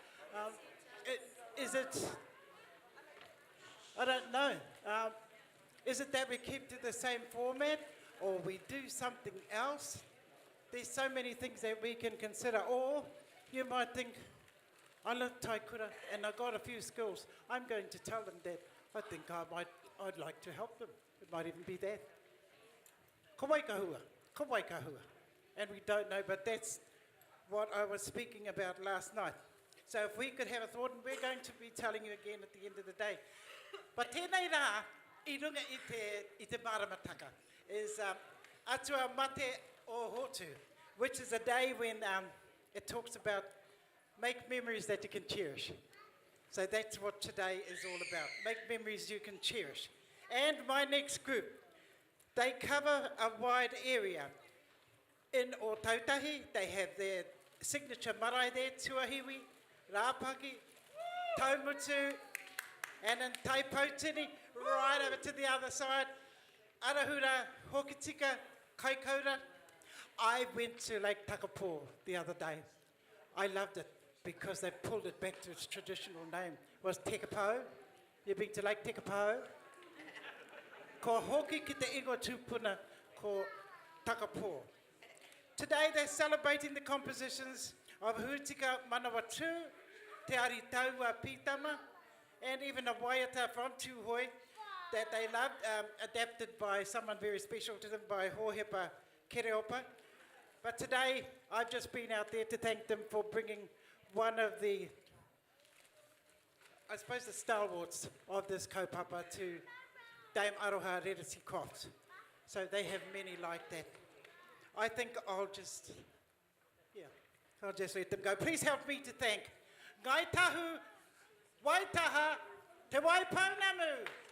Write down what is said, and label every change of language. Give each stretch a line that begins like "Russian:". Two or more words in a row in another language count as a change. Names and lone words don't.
English: Is it, I don't know, is it that we keep to the same format or we do something else? There's so many things that we can consider. Or you might think, I love Taikura and I got a few skills. I'm going to tell them that I think I'd like to help them. It might even be that.
Māori: Ka waikahua.
English: And we don't know, but that's what I was speaking about last night. So if we could have a thought, and we're going to be telling you again at the end of the day.
Māori: But tēnei rā, I runga I te maramataka, is Atua Mate o Hotu,
English: which is a day when it talks about make memories that you can cherish. So that's what today is all about. Make memories you can cherish. And my next group, they cover a wide area. In Ōtautahi, they have their signature marae there, Tuahiwi, Rāpaki, Taumutu, and in Taipōtini, right over to the other side, Arahura, Hokitika, Kaikoura. I went to Lake Takapo the other day. I loved it because they pulled it back to its traditional name. It was Tekapau. You been to Lake Tekapau?
Māori: Ko hoki ki te ingo tūpuna ko Takapo.
English: Today they're celebrating the compositions of Hutika Manawatu, Te Ari Taua Pitama, and even a waiata from Tūhoi that they loved, adapted by someone very special to them, by Hohepa Kereopa. But today, I've just been out there to thank them for bringing one of the, I suppose, the stalwarts of this kaupapa to Dame Aroha Reresi Crofts. So they have many like that. I think I'll just let them go. Please help me to thank Ngai Tahu Waitaha Te Waipounamu.